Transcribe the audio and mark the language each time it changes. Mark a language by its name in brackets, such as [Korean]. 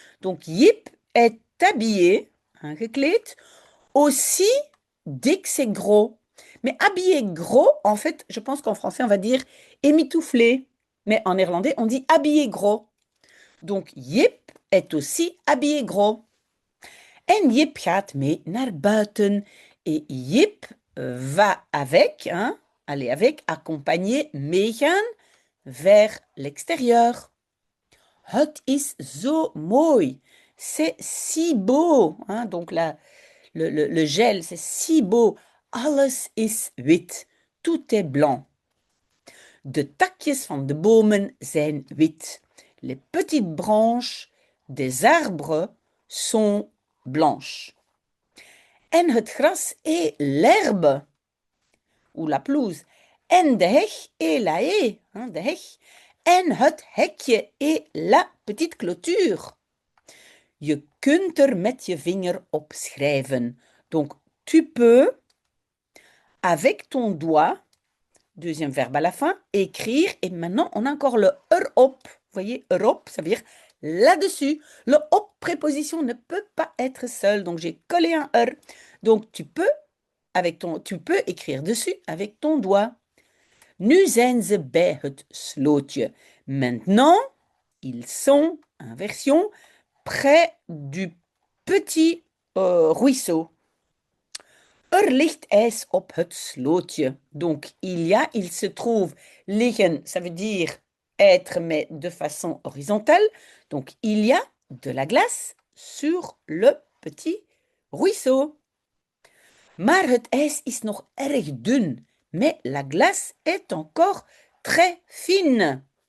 [French] Donc, Jip est habillé, aangekleed, aussi dik, c'est gros. Mais habillé gros, en fait, je pense qu'en français, on va dire émitouflé. Mais en néerlandais, on dit habillé gros. Donc, Jip est aussi habillé gros. [Dutch] En Jip gaat mee naar buiten. [French] Et Jip va avec, hein, aller avec, accompagner, meegaan, vers l'extérieur. [Dutch] Het is zo mooi. [French] C'est si beau. Hein, donc, le gel, c'est si beau. [Dutch] Alles is wit. [French] Tout est blanc. [Dutch] De takjes van de bomen zijn wit. [French] Les petites branches des arbres sont blanches. [Dutch] En het gras [French] et l'herbe, ou la pelouse, [Dutch] en de heg [French] et la haie, hein, [Dutch] de heg, en het hekje [French] et la petite clôture. [Dutch] Je kunt er met je vinger op schrijven. [French] Donc, tu peux, avec ton doigt, deuxième verbe à la fin, écrire. Et maintenant, on a encore le erop. Vous voyez, erop, ça veut dire là-dessus. Le op, préposition, ne peut pas être seul. Donc, j'ai collé un er. Donc, tu peux écrire dessus avec ton doigt. [Dutch] Nu zijn ze bij het slootje. [French] Maintenant, ils sont, inversion, près du petit ruisseau. [Dutch] Er ligt ijs op het slootje. [French] Donc, il se trouve, liggen, ça veut dire être, mais de façon horizontale. Donc, il y a de la glace sur le petit ruisseau. [Dutch] Maar het ijs is nog erg dun, [French] mais la glace est encore très fine.